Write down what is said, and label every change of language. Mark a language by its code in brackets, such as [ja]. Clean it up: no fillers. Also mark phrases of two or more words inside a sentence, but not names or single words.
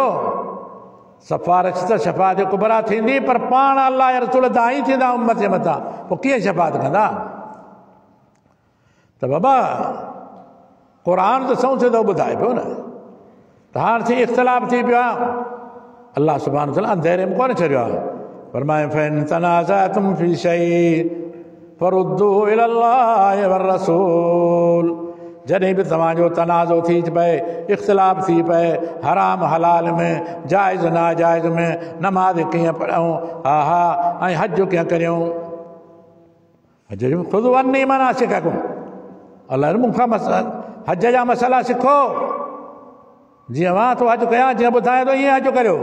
[sd] सफ़ारिश त शफ़ाअत कुबरा थींदी, पर पाण अल्लाह जा रसूल दाई थींदा उम्मत जे मथां, पोइ कीअं शफ़ाअत कंदा? त बाबा क़ुरान त सऊं सिधो ॿुधाए पियो न। त हाणे थी इख़्तिलाफ़ थी पियो आहे, अल्लाह [ar] سبحانه وتعالى [sd] अंधेरे में कोन छॾियो आहे। फरमाए [ar] فإن تنازعتم في شيء فردوه إلى الله والرسول, [sd] जॾहिं बि तव्हांजो तनाज़ो थी पए, इख़्तिलाफ़ थी पए, हराम हलाल में, जाइज़ नाजाइज़ में, नमाज़ कीअं पढ़ूं, ऐं हज कीअं करियूं। हज ख़ुदि वञी माना सिखूं, अलाह मूंखां हज जा मसाला सिखो, जीअं मां तो हज कयां, जीअं ॿुधायां थो ईअं हज करियो।